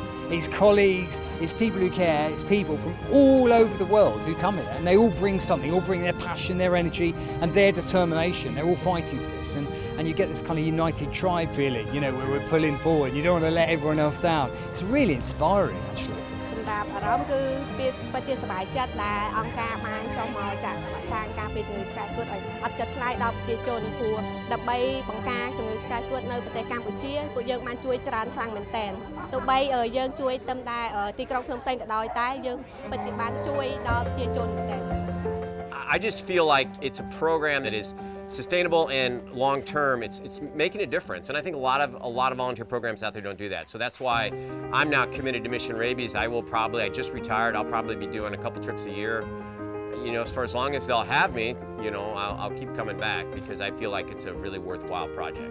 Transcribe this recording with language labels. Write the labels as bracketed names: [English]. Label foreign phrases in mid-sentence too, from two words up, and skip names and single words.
[English] It's colleagues, it's people who care, it's people from all over the world who come here and they all bring something, all bring their passion, their energy and their determination. They're all fighting for this and you get this kind of united tribe feeling, you know, where we're pulling forward. You don't want to let everyone else down. It's really inspiring actually. [Khmer] អារម្មណ៍គឺពិតជាសប្បាយចិត្តដែលអង្គការបានចុះមកចាក់វ៉ាក់សាំងការពារជំងឺឆ្កែគួតឲ្យអត់គិតថ្លៃដល់ប្រជាជនព្រោះដើម្បីបង្ការជំងឺឆ្កែគួតនៅប្រទេសកម្ពុជាពួកយើងបានជួយច្រើនខ្លាំងមែនទែនទោះបីយើងជួយតែទីក្រុងភ្នំពេញក៏ដោយតែយើងពិតជាបានជួយដល់ប្រជាជនមែនទែន [English] I just feel like it's a program that is sustainable and long term. It's making a difference, and I think a lot of volunteer programs out there don't do that. So that's why I'm now committed to Mission Rabies. I just retired. I'll probably be doing a couple trips a year. You know, for as long as they'll have me, you know, I'll keep coming back because I feel like it's a really worthwhile project.